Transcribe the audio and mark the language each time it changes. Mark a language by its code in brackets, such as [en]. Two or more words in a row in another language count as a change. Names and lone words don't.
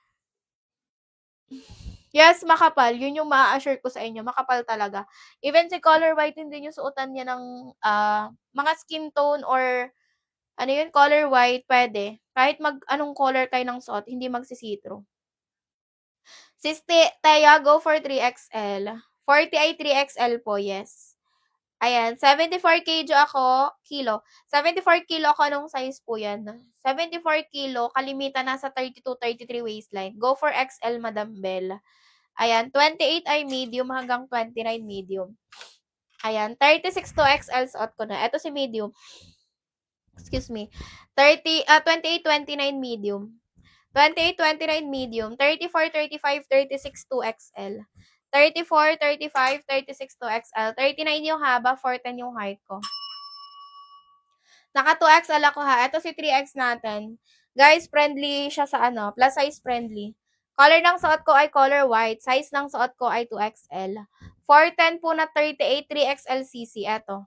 [tl] Yes, makapal. Yun yung ma-assure ko sa inyo. Makapal talaga. Even si [en] color white, [tl] hindi nyo suotan niya ng mga [en] skin tone [tl] or ano yun, [en] color white, [tl] pwede. Kahit anong color kayo ng suot, hindi magsisitro. Sis Teya, [en] go for 3XL. [tl] 40 ay 3XL po, yes. Ayan, 74 kilo. 74 kilo ako, anong size po yan? 74 kilo, kalimitan nasa 32, 33 waistline. [en] Go for XL, Madam Bell. [tl] Ayan, 28 ay medium hanggang 29 medium. Ayan, 36 [en] to XL [tl] suot ko na. Ito si medium. [en] Excuse me. 28, 29 medium. 28, 29 medium. 34, 35, 36 to XL. 34, 35, 36 to XL. [tl] 39 yung haba, 4'10 yung height ko. Naka 2XL ako, ha. Ito si 3X natin. Guys, friendly siya sa [en] plus size friendly. [tl] Color ng suot ko ay [en] color white. [tl] Size ng suot ko ay 2XL. 4'10 po na 38, 3XL CC. Ito.